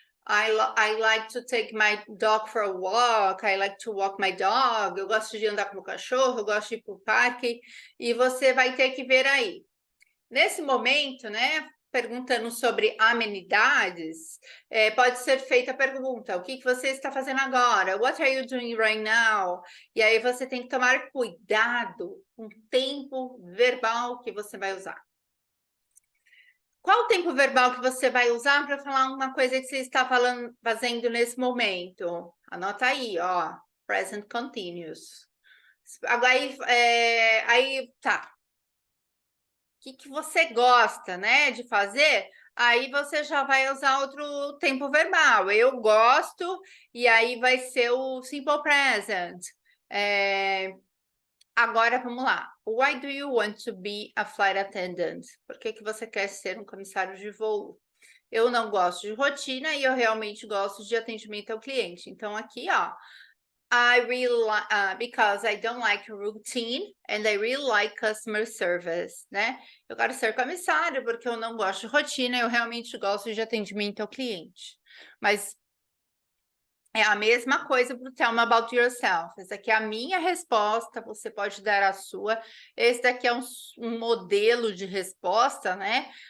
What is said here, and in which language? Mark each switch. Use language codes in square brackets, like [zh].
[en] I like to take my dog for a walk. I like to walk my dog. [pt] Eu gosto de andar com o cachorro, eu gosto de ir para o parque. E você vai ter que ver aí. Nesse momento, né? Perguntando sobre amenidades, pode ser feita a pergunta: o que você está fazendo agora? [en] What are you doing right now? [pt] E aí você tem que tomar cuidado com o tempo verbal que você vai usar. Qual o tempo verbal que você vai usar para falar uma coisa que você está fazendo nesse momento? Anota aí, ó, present continuous. Agora, aí tá. O que você gosta, né, de fazer, aí você já vai usar outro tempo verbal. Eu gosto, e aí vai ser o simple present. Agora, vamos lá. [en] Why do you want to be a flight attendant? [pt] Por que você quer ser um comissário de voo? Eu não gosto de rotina e eu realmente gosto de atendimento ao cliente. Então, aqui, ó, [en] I really because I don't like routine and I really like customer service, né? [pt] Eu quero ser comissário porque eu não gosto de rotina, eu realmente gosto de atendimento ao cliente. Mas é a mesma coisa para o [en] Tell Me About Yourself. [pt] Essa aqui é a minha resposta, você pode dar a sua. Esse daqui é um modelo de resposta, né?